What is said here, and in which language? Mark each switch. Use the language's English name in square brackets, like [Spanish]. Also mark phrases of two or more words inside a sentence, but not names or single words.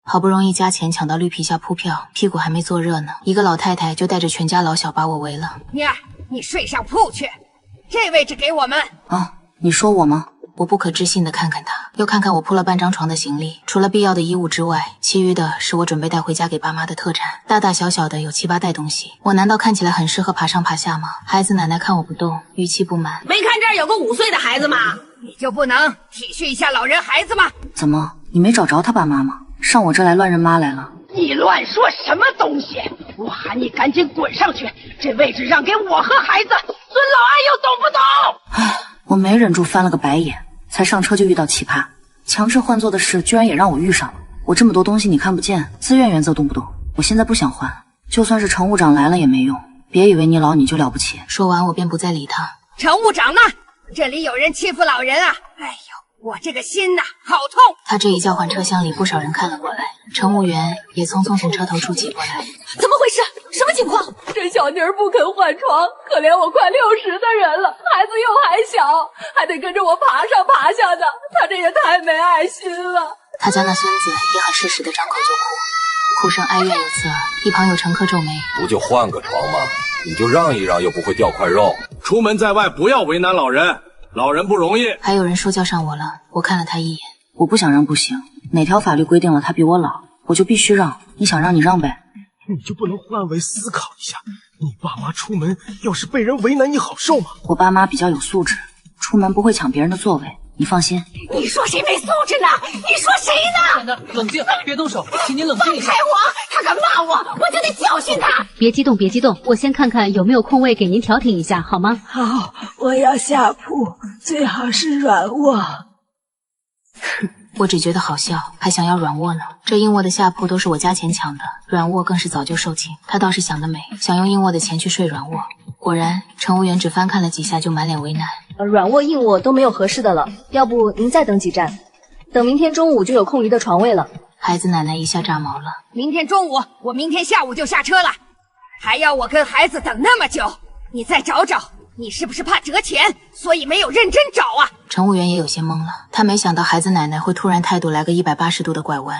[Chinese] 好不容易加錢搶到綠皮下鋪票，屁股還沒坐熱呢，一個老太太就帶着全家老小把我圍了。妮兒，你睡上鋪去，這位置給我們。啊，你說我嗎？我不可置信地看看他，又看看我鋪了半張床的行李，除了必要的衣物之外，其餘的是我準備帶回家給爸媽的特產，大大小小的有7、8袋東西。我難道看起來很適合爬上爬下嗎？孩子奶奶看我不動，語氣不滿。沒看這兒有個5歲的孩子嗎？你就不能體恤一下老人孩子嗎？怎麼，你沒找着他爸媽嗎？上我这來亂認媽來了？你亂說什麼東西！我喊你趕緊滾上去，這位置讓給我和孩子，孫老爱又懂不懂？唉，我沒忍住翻了個白眼，才上車就遇到奇葩，強制換座的事居然也讓我遇上了。我這麼多東西你看不見，自願原則懂不懂？我現在不想換，就算是乘務長來了也沒用，別以為你老你就了不起。說完我便不再理他。乘務長呢？這裡有人欺負老人啊！哎呦，我這個心吶，好痛！他這一叫喚，車廂裡不少人看了過來，乘務員也匆匆從車頭處擠過來。怎麼回事？什麼情況？这小妮儿不肯換床，可憐我快60的人了，孩子又還小，還得跟着我爬上爬下的，他这也太沒愛心了。他家那孫子也很適時的張口就哭，哭聲哀怨有刺耳。一旁有乘客皺眉： 不就換個床嗎？你就讓一讓，又不會掉塊肉。出門在外不要為難老人，老人不容易。還有人說教上我了，我看了他一眼。我不想讓不行，哪條法律規定了他比我老，我就必須讓。你想讓你讓唄。你就不能換位思考一下？你爸媽出門要是被人为難，你好受嗎？我爸媽比較有素質，出門不會搶別人的座位，你放心。你說誰沒素質呢？你說誰呢？奶奶，冷靜，別動手，請您冷靜一下。放開我！他敢罵我，我就得教訓他。別激動，別激動，我先看看有沒有空位給您調停一下，好嗎？好，我要下鋪，最好是軟臥。我只覺得好笑，還想要軟臥呢。這硬臥的下鋪都是我加錢搶的，軟臥更是早就售罄。他倒是想得美，想用硬臥的錢去睡軟臥。果然，乘務員只翻看了幾下就滿臉為難。軟臥、硬臥都沒有合適的了，要不您再等幾站，等明天中午就有空餘的床位了。孩子奶奶一下炸毛了。明天中午，我明天下午就下車了，還要我跟孩子等那麼久？你再找找。你是不是怕折錢，所以沒有認真找啊？乘務員也有些懵了，他沒想到孩子奶奶會突然態度來個180度的拐彎。